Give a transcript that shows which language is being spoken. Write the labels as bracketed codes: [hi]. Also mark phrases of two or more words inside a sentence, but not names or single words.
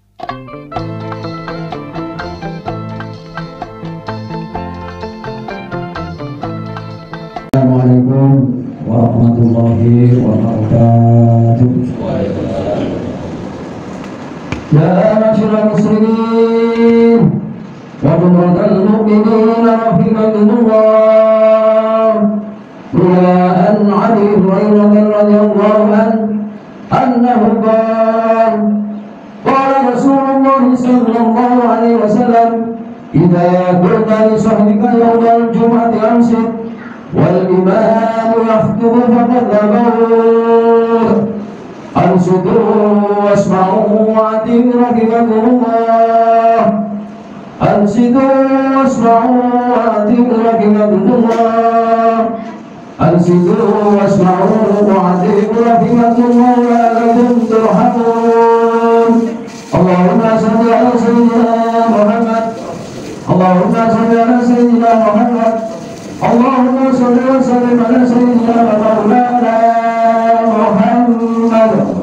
[ar] السلام عليكم ورحمة الله وبركاته. يا معشر المسلمين وجملة المؤمنين رحمكم الله. روي عن أبي هريرة رضي الله عنه قال رسول الله صلى الله عليه وسلم إذا قلت لصاحبك يوم الجمعة أمسك والإمام يخطب فقد لغوت أنصتوا واسمعوا وأطيعوا رحمكم الله أنصتوا واسمعوا وأطيعوا رحمكم الله أنصتوا واسمعوا وأطيعوا رحمكم الله لعلكم ترحمون. اللهم صل على سيدنا محمد، اللهم صل على سيدنا محمد، اللهم صل وسلم على سيدنا مولانا محمد.